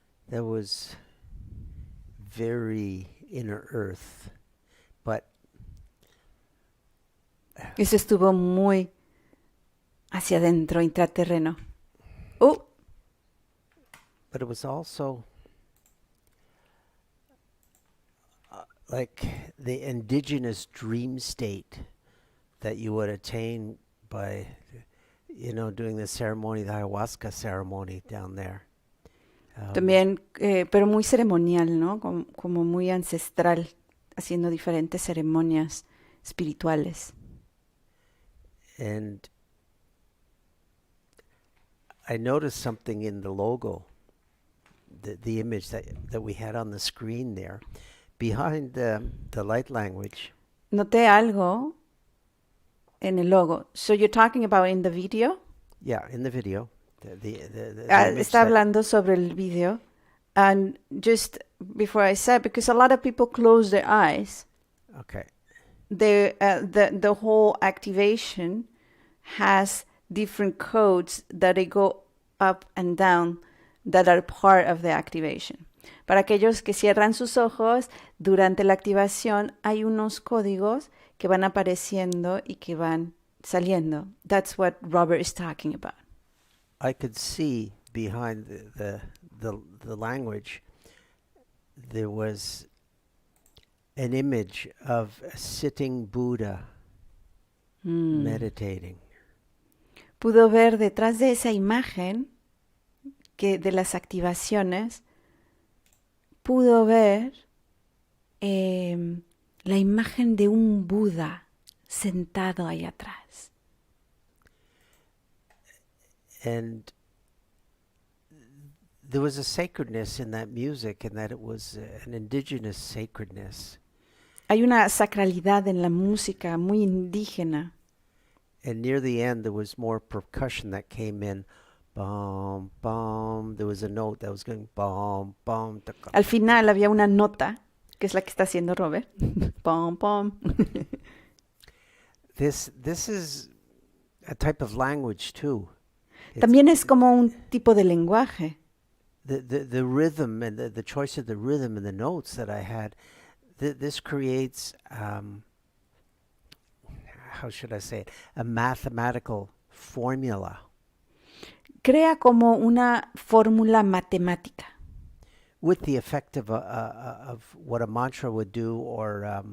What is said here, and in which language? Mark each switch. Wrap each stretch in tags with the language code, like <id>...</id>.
<en>That was very inner earth, but</en> <es>Eso estuvo muy hacia adentro, intraterreno.</es> <en>but it was also like the indigenous dream state that you would attain by, doing the ceremony, the ayahuasca ceremony down there.</en> <es>También, pero muy ceremonial, ¿no? Como muy ancestral, haciendo diferentes ceremonias espirituales.</es> <en>And I noticed something in the logo, the image that we had on the screen there, behind the light language.</en> <es>Noté algo en el logo.</es> <en>So you're talking about in the video? Yeah, in the video. The image</en> <es>Está hablando sobre el video.</es> <en>And just before I said, because a lot of people close their eyes, Okay. the whole activation has different codes that they go up and down that are part of the activation.</en> <es>Para aquellos que cierran sus ojos, durante la activación hay unos códigos que van apareciendo y que van saliendo.</es> <en>That's what Robert is talking about. I could see behind the language there was an image of a sitting Buddha meditating.</en> <es>Pudo ver detrás de esa imagen que de las activaciones, pudo ver la imagen de un Buda sentado ahí atrás.</es> <en>And there was a sacredness in that music, and that it was an indigenous sacredness.</en> <es>Hay una sacralidad en la música muy indígena.</es> <en>And near the end, there was more percussion that came in. Bum, bum. There was a note that was going bum, bum.</en> <es>Al final había una nota, que es la que está haciendo Robert. Pom, pom.</es> <en>This is a type of language too.</en> <es>También es como un tipo de lenguaje.</es> <en>The rhythm and the choice of the rhythm and the notes that I had, this creates, how should I say it, a mathematical formula.</en> <es>crea como una fórmula matemática.</es> <en>with the effect of what a mantra would do, or</en>